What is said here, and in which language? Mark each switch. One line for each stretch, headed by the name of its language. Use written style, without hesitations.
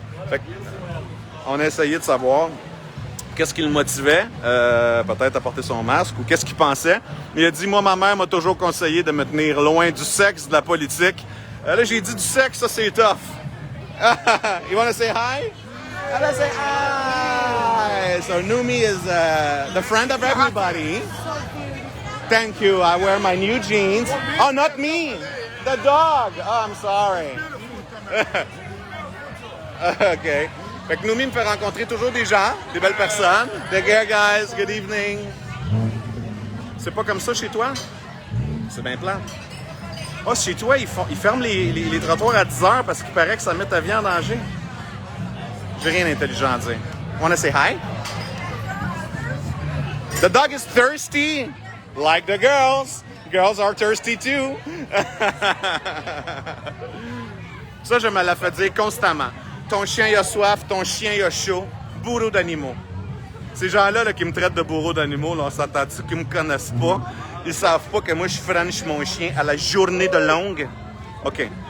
French: Fait que, on a essayé de savoir qu'est-ce qui le motivait, peut-être à porter son masque, ou qu'est-ce qu'il pensait. Il a dit, moi, ma mère m'a toujours conseillé de me tenir loin du sexe, de la politique. Là, j'ai dit du sexe, ça, c'est tough.
English: You want to say hi? Let's say hi. So Numi is the friend of everybody. Thank you. I wear my new jeans. Oh, not me. The dog. Oh, I'm sorry. OK.
French: Fait que Noumi me fait rencontrer toujours des gens, des belles personnes.
English: Take care, guys. Good evening.
French: C'est pas comme ça chez toi? C'est bien plat. Oh, chez toi, ils ferment les trottoirs à 10 heures parce qu'il paraît que ça met ta vie en danger. J'ai rien d'intelligent à dire.
English: Wanna say hi? The dog is thirsty, like the girls. Girls are thirsty too.
French: Ça, je me la fais dire constamment. Ton chien il a soif, ton chien il a chaud. Bourreau d'animaux. Ces gens-là là, qui me traitent de bourreau d'animaux, là, on s'entend-tu qu'ils me connaissent pas? Ils savent pas que moi, je french mon chien à la journée de longue. OK.